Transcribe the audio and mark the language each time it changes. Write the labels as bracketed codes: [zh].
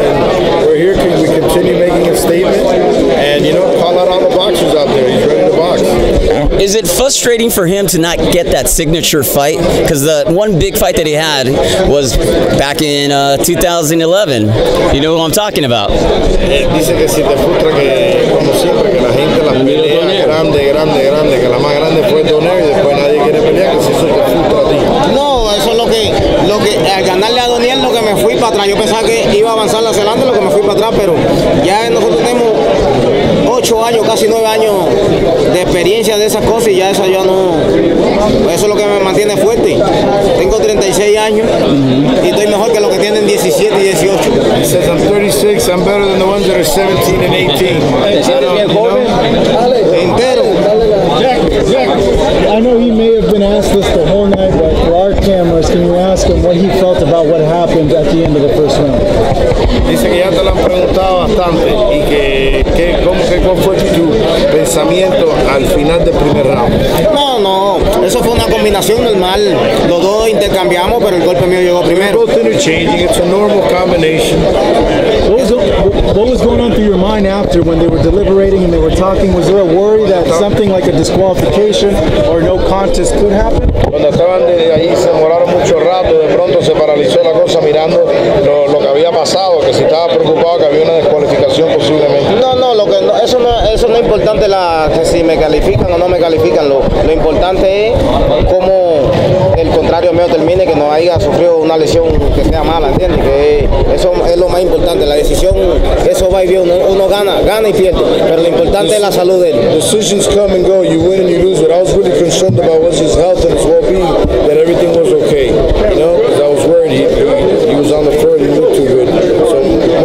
[en] And we're here because we continue making a statement, and call out all the boxers out there. He's ready to box. Is it frustrating for him to not get that signature fight? Because the one big fight that he had was back in 2011. You know who I'm talking about. [es] Dice que si te frustra que, como siempre, que la gente las pelea grande, que la más grande fue Donaire y después nadie quiere pelear, que si eso te frustra a ti. No, eso es lo que al ganarle a Doniel, lo que me fui para atrás. Yo pensaba que iba a avanzar hacia adelante, lo que me fui para atrás, pero ya nosotros tenemos 8 años, casi 9 años de experiencia de esas cosas y ya eso ya no. Eso es lo que me mantiene fuerte. Tengo 36 años y estoy mejor que los que tienen 17 y 18. [en] He says I'm 36, I'm better than the ones that are 17 and 18. [es] Entero. [en] Jack, I know he may have been asked this the whole night, but for our cameras, can you ask him what he felt about what happened at the end of the first round? [es] Dice que ya te lo han preguntado bastante y ¿cuál fue tu pensamiento al final del primer round? No, eso fue una combinación normal. Los dos intercambiamos, pero el golpe mío llegó primero. [en] Both interchanging, it's a normal combination. What was going on through your mind after when they were deliberating and they were talking? Was there a worry that something like a disqualification or no contest could happen? [es] Cuando estaban ahí se demoraron mucho rato, de pronto se paralizó la cosa mirando lo que había pasado, que si estaba preocupado que había una descualificación posiblemente. No, eso no es importante que si me califican o no me califican. Lo importante es cómo el contrario mío termine, que no haya sufrido una lesión que sea mala, ¿entiendes? Que eso es lo más importante. La decisión, eso va y viene, uno gana y pierde, pero lo importante es la salud de él. [en] Decisions come and go, you win and you lose. What I was really concerned about was his health and his well-being, that everything was okay, because I was worried he was on the floor and he looked too good. So